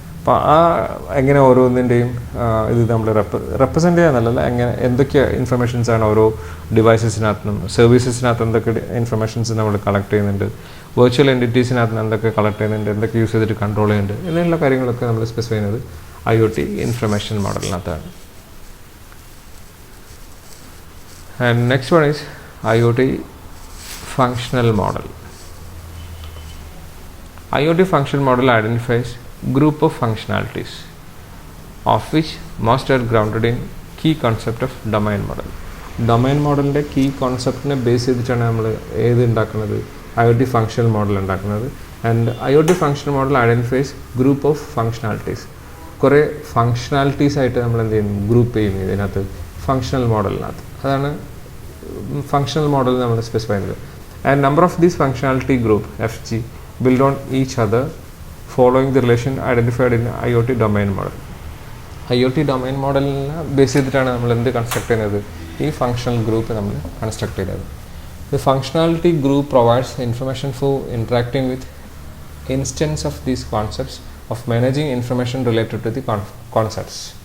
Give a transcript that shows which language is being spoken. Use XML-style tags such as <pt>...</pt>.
<ml>അപ്പോൾ ആ എങ്ങനെ ഓരോന്നിൻ്റെയും ഇത് നമ്മൾ റെപ്രസെൻ്റ് ചെയ്യാന്നല്ല, എങ്ങനെ എന്തൊക്കെ ഇൻഫർമേഷൻസാണ് ഓരോ ഡിവൈസസിനകത്തും സർവീസസിനകത്ത് എന്തൊക്കെ ഇൻഫർമേഷൻസ് നമ്മൾ കളക്ട് ചെയ്യുന്നുണ്ട്, വെർച്വൽ എൻറ്റിറ്റീസിനകത്ത് എന്തൊക്കെ കളക്ട് ചെയ്യുന്നുണ്ട്, എന്തൊക്കെ യൂസ് ചെയ്തിട്ട് കൺട്രോൾ ചെയ്യുന്നുണ്ട് എന്നുള്ള കാര്യങ്ങളൊക്കെ നമ്മൾ സ്പെസിഫൈ ചെയ്യുന്നത് IoT information മോഡലിനകത്താണ്.</ml> <en>And next one is IoT functional model. IoT functional model identifies group of functionalities of which most are grounded in key concept of domain model.</en> <ml>Domain മോഡലിൻ്റെ key കോൺസെപ്റ്റിനെ base ചെയ്തിട്ടാണ് നമ്മൾ ഏത് ഉണ്ടാക്കുന്നത്, IoT functional model ഉണ്ടാക്കുന്നത്.</ml> <en>And IoT functional model identifies group of functionalities.</en> <ml>കുറേ functionalities ആയിട്ട് നമ്മൾ എന്ത് ചെയ്യുന്നു, ഗ്രൂപ്പ് ചെയ്യുന്നു ഇതിനകത്ത് ഫങ്ഷണൽ മോഡലിനകത്ത്. അതാണ് ഫങ്ഷണൽ മോഡൽ നമ്മൾ സ്പെസിഫൈ ചെയ്യുന്നത്.</ml> <en>And number of these functionality group FG build on each other following the relation identified in IoT domain model.</en> <ml>IoT domain മോഡലിനെ ബേസ് ചെയ്തിട്ടാണ് നമ്മൾ എന്ത് കൺസ്ട്രക്ട് ചെയ്യുന്നത്, ഈ ഫങ്ഷണൽ ഗ്രൂപ്പ് നമ്മൾ കൺസ്ട്രക്ട് ചെയ്യുന്നത്.</ml> <en>The functionality group provides information for interacting with instance of these concepts of managing information related to the concepts.</en>